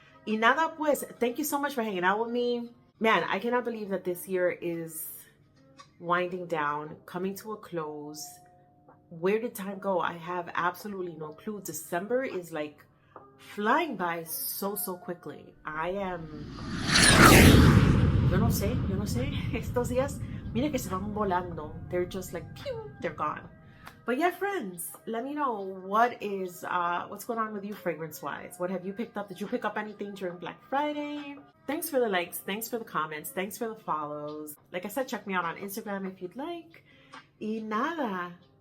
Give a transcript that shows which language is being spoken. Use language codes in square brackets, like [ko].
[es] Y nada pues, [en] thank you so much for hanging out with me. Man, I cannot believe that this year is winding down, coming to a close. Where did time go? I have absolutely no clue. December is like flying by so quickly. [es] Yo no sé. Estos días, mira que se van volando. [en] They're just like, pew, they're gone. But yeah, friends, let me know what's going on with you fragrance-wise. What have you picked up? Did you pick up anything during Black Friday? Thanks for the likes. Thanks for the comments. Thanks for the follows. Like I said, check me out on Instagram if you'd like. [es] Y nada.